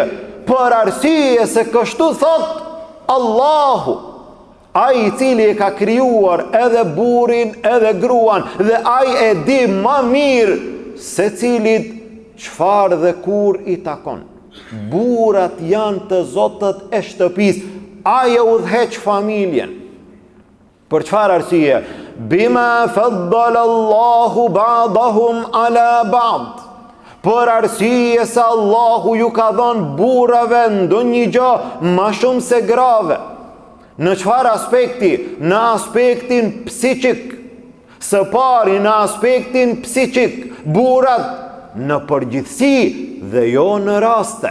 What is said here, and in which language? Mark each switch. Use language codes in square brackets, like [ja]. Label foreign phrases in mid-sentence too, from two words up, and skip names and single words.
[sq] Për arsye se kështu thot Allahu, ai i cili e ka krijuar edhe burrin edhe gruan, dhe ai e di më mirë se cilit çfarë dhe kur i takon. Burrat janë të zotët e shtëpisë. Ai e udhëheq familjen. Për çfarë arsye? [ar] بما فضل الله بعضهم على بعض. [sq] për arsye se Allahu ju ka dhënë burrave ndonjë gjë më shumë se grave. Në çfarë aspekti? Në aspektin psiqik. Së pari në aspektin psiqik, burrat në përgjithësi dhe jo në raste.